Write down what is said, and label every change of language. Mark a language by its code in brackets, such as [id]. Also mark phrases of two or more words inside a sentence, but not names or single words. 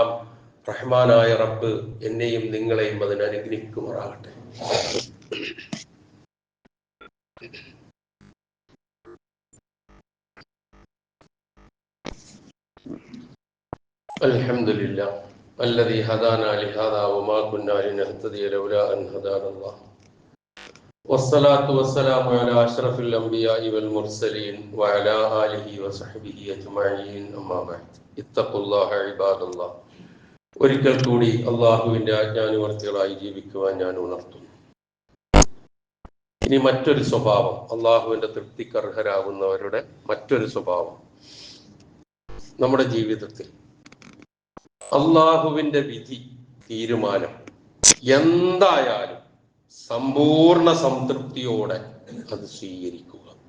[ml] റഹ്മാനായ റബ്ബ് എന്നെയും നിങ്ങളെയും അതിന് അനുഗ്രഹിക്കുമാറാകട്ടെ. [ar] അൽഹംദുലില്ലാഹ് الذي هدانا لهذا وما كنا لنهتدي لولا أن هدانا الله والصلاة والسلام على أشرف الأنبياء والمرسلين وعلى آله وصحبه أجمعين أما بعد اتقوا الله عباد الله. [ml] ഒരിക്കൽ കൂടി അള്ളാഹുവിന്റെ ആജ്ഞാനുവർത്തികളായി ജീവിക്കുവാൻ ഞാൻ ഉണർത്തുന്നു. ഇനി മറ്റൊരു സ്വഭാവം, അള്ളാഹുവിന്റെ തൃപ്തിക്കർഹരാകുന്നവരുടെ മറ്റൊരു സ്വഭാവം, നമ്മുടെ ജീവിതത്തിൽ അള്ളാഹുവിന്റെ വിധി തീരുമാനം എന്തായാലും സമ്പൂർണ്ണ സംതൃപ്തിയോടെ അത് സ്വീകരിക്കുക.